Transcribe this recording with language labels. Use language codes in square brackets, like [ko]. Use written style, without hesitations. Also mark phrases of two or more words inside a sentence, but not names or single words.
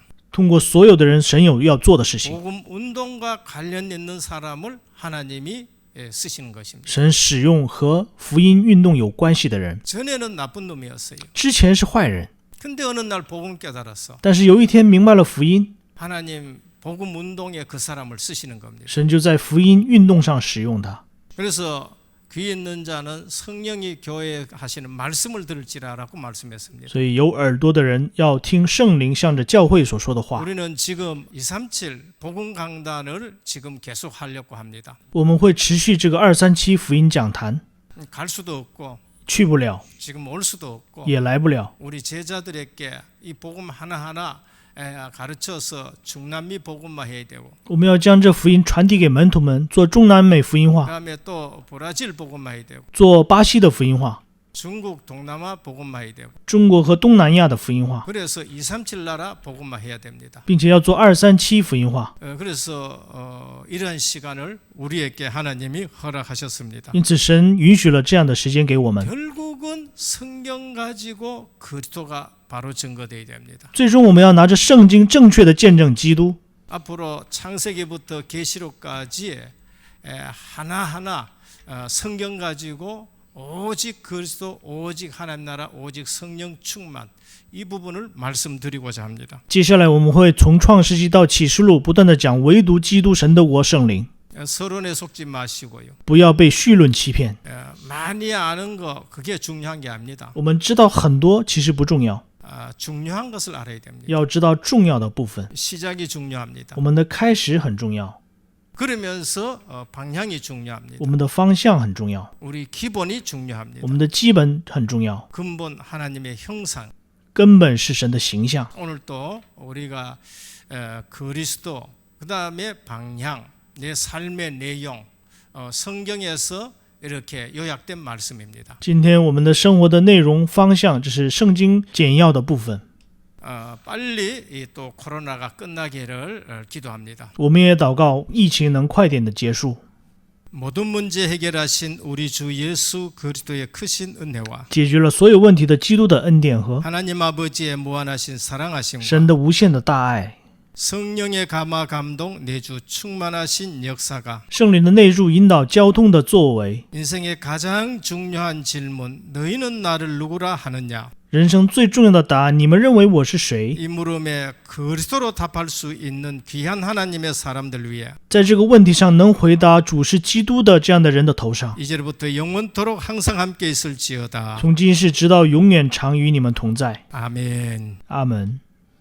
[zh] 通过所有的人，神有要做的事情。 [ko] 복음 운동과 관련 있는 사람을 하나님이 쓰시는 것입니다. [zh] 神使用和福音运动有关系的人， [ko] 전에는 나쁜 놈이었어요. [zh] 之前是坏人， [ko] 근데 어느 날 복음 깨달았어. [zh] 但是有一天明白了福音， [ko] 하나님 복음 운동에 그 사람을 쓰시는 겁니다. [zh] 神就在福音运动上使用他。 [ko] 그래서 귀 있는 자는 성령이 교회에 하시는 말씀을 들을지라라고 말씀했습니다. [zh] 所以有耳朵的人要听圣灵向着教会所说的话。 [ko] 우리는 지금 237 복음 강단을 지금 계속 하려고 합니다. [zh] 我们会持续这个237福音讲坛， [ko] 갈 수도 없고 [zh] 去不了， [ko] 지금 올 수도 없고 [zh] 也来不了。 [ko] 우리 제자들에게 이 복음 하나하나 가르쳐서 중남미 복음화 해야 되고 [zh] 我们要将这福音传递给门徒们，做中南美福音化， [ko] 그다음에 또 브라질 복음화 해야 되고 [zh] 做巴西的福音化， [ko] 중국 동남아 복음화 해야 되고 [zh] 中国和东南亚的福音化， [ko] 그래서 237 나라 복음화 해야 됩니다. [zh] 并且要做237福音化。 [ko] 그래서 이러한 시간을 우리에게 하나님이 허락하셨습니다. [zh] 因此，神允许了这样的时间给我们。 [ko] 결국은 성경 가지고 그리스도가 바로 증거되어야 됩니다. [zh] 最终，我们要拿着圣经正确的见证基督。 [ko] 앞으로 창세기부터 계시록까지 하나하나 성경 가지고 오직 그리스도, 오직 하나님 나라, 오직 성령 충만 이 부분을 말씀드리고자 합니다. [zh] 接下来，我们会从创世纪到启示录，不断的讲唯独基督、神的国、圣灵， [ko] 서론에 속지 마시고요. [zh] 不要被绪论欺骗。 [ko] 많이 아는 거 그게 중요한 게 아닙니다. [zh] 我们知道很多，其实不重要， [ko] 중요한 것을 알아야 됩니다. [zh] 要知道重要的部分。 [ko] 시작이 중요합니다. [zh] 我们的开始很重要， [ko] 그러면서 방향이 중요합니다. [zh] 我们的方向很重要， [ko] 우리 기본이 중요합니다. [zh] 我们的基本很重要， [ko] 근본 하나님의 형상. [zh] 根本是神的形象。 [ko] 오늘도 우리가 그리스도 그 다음에 방향, 내 삶의 내용, 성경에서 이렇게 요약된 말씀입니다. [zh] 今天我们的生活的内容方向，这是圣经简要的部分。 [ko] 빨리 또 코로나가 끝나기를 기도합니다. [zh] 我们也祷告疫情能快点的结束。 [ko] 모든 문제 해결하신 우리 주 예수 그리스도의 크신 은혜와 [zh] 解决了所有问题的基督的恩典和 [ko] 하나님 아버지의 무한하신 [zh] 神 [ko] 사랑하심과 [zh] 的无限的大爱， [ko] 성령의 감화 감동 내주 충만하신 역사가 [zh] 圣灵的内住引导交通的作为， [ko] 인생의 가장 중요한 질문 너희는 나를 누구라 하느냐 [zh] 人生最重要的答案，你们认为我是谁？ [ko] 이 물음에 그리스도로 답할 수 있는 귀한 하나님의 사람들 위해 [zh] 在这个问题上能回答主是基督的这样的人的头上， [ko] 이제부터 영원토록 항상 함께 있을지어다. [zh] 从今世直到永远常与你们同在。 [ko] 아멘. [zh] 阿门。